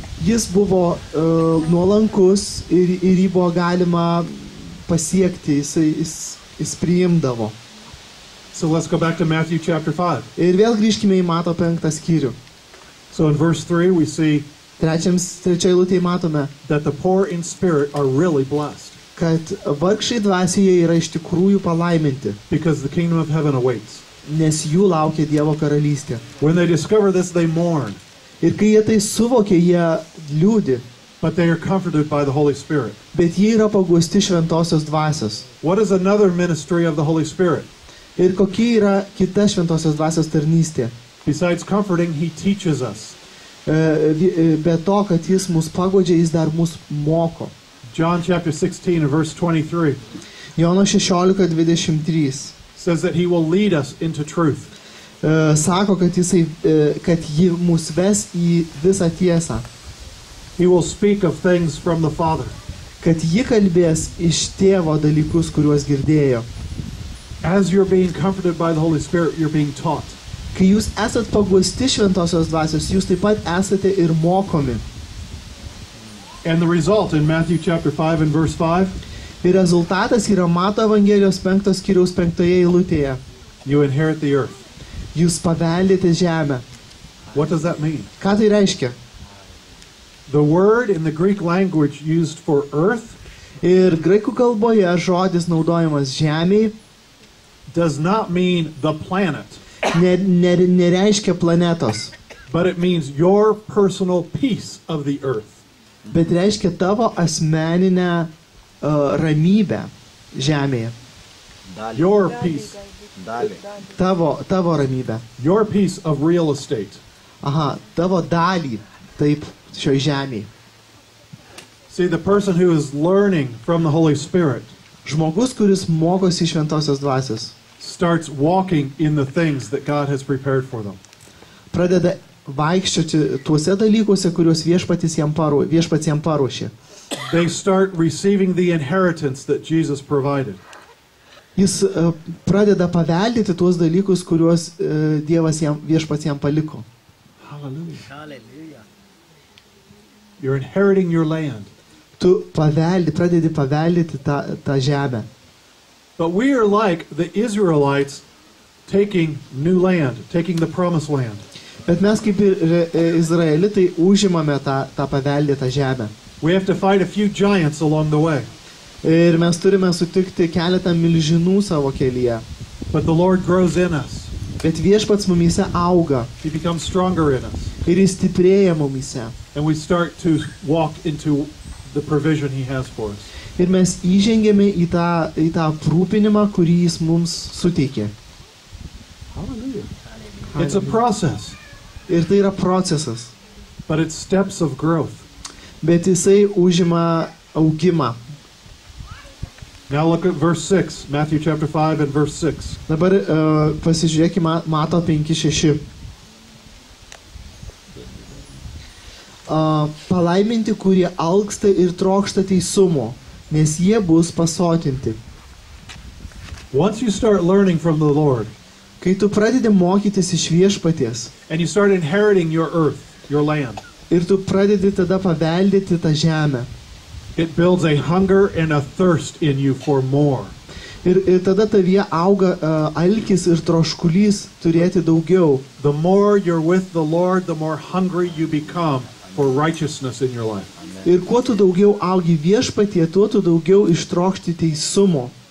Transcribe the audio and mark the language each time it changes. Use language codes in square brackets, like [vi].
[lt] Jis buvo nuolankus ir jį buvo galima pasiekti, jis priimdavo. [en] So let's go back to Matthew chapter 5. [lt] Ir vėl grįžkime į Mato 5 skyrių. [en] So in verse 3 we see [lt] 3 eilutėje matome, [en] that the poor in spirit are really blessed [lt] kad vargšai dvasioje yra iš tikrųjų palaiminti, [en] because the kingdom of heaven awaits. [lt] nes jų laukia Dievo karalystė. [en] When they discover this, they mourn, [lt] Ir kai jie tai suvokia, jie liūdi, [en] but they are comforted by the Holy Spirit. [lt] bet jie yra paguosti šventosios dvasios. [en] What is another ministry of the Holy Spirit? [lt] Ir kokia yra kita šventosios dvasios tarnystė? [en] Besides comforting, he teaches us. [lt] Be to, kad jis mus paguodžia, jis dar mus moko. [en] John chapter 16 and verse 23 [lt] Jono 16:23 [en] says that he will lead us into truth. [lt] Sako, kad ji mus ves į visą tiesą, [en] He will speak of things from the Father. [lt] kad ji kalbės iš tėvo dalykus, kuriuos girdėjo. [en] As you're being comforted by the Holy Spirit, you're being taught. [lt] Kai jūs esat paguosti šventosios dvasios, jūs taip pat esate ir mokomi. [en] And the result in Matthew chapter 5 and verse 5, [lt] Ir rezultatas yra Mato Evangelijos 5 skyriaus 5 eilutėje. [en] you inherit the earth. [lt] Jūs paveldite žemę. [en] What does that mean? [lt] Ką tai reiškia? [en] The word in the Greek language used for earth [lt] Ir graikų kalboje žodis naudojamas žemėj [en] does not mean the planet, [lt] nereiškia planetos, [en] but it means your personal piece of the earth. [lt] bet reiškia tavo asmeninę ramybę žemėje. Dalį. [en] Your piece. [lt] Dalį. Tavo ramybę. [en] Your piece of real estate. [lt] Aha, tavo dalį, taip, šioj žemėje. [en] See, the person who is learning from the Holy Spirit [lt] Žmogus, kuris mokosi šventosios dvasios, [en] starts walking in the things that God has prepared for them. [lt] pradeda vaikščioti tuose dalykuose, kuriuos viešpats jam paruošė. [en] They start receiving the inheritance that Jesus provided. [lt] Jis pradeda paveldėti tuos dalykus, kuriuos viešpats jam paliko. [en] Hallelujah. You're inheriting your land. [lt] Tu pradedi paveldėti tą žemę. [en] But we are like the Israelites taking new land, taking the promised land. [lt] Bet mes kaip ir izraelitai užimame tą paveldėtą žemę. [en] We have to fight a few giants along the way. [lt] Ir mes turime sutikti keletą milžinų savo kelyje. [en] But the Lord grows in us. [lt] Bet viešpats mumyse auga [en] He becomes stronger in us. [lt] ir jis stiprėja mumyse. [en] And we start to walk into the provision He has for us. [lt] Ir mes įžengėme į tą aprūpinimą, kurį jis mums suteikė. [en] Hallelujah. It's a process, [lt] Ir tai yra procesas. [en] but it's steps of growth. [lt] Bet jisai užima augimą. [en] Now look at verse 6, Matthew chapter 5 and verse 6. [lt] Dabar pasižiūrėkime Mato 5:6. Palaiminti, kurie alksta ir trokšta teisumo, nes jie bus pasotinti. [en] Once you start learning from the Lord [lt] Kai tu pradedi mokytis iš viešpaties [en] and you start inheriting your earth, your land, [lt] ir tu pradedi tada paveldėti tą žemę, [en] it builds a hunger and a thirst in you for more. [lt] ir tada tavyje auga alkis ir troškulys turėti daugiau. [en] The more you're with the Lord, the more hungry you become for righteousness in your life. [lt] Ir kuo tu daugiau augi viešpatie, tuo tu daugiau ištrokšti teisumo.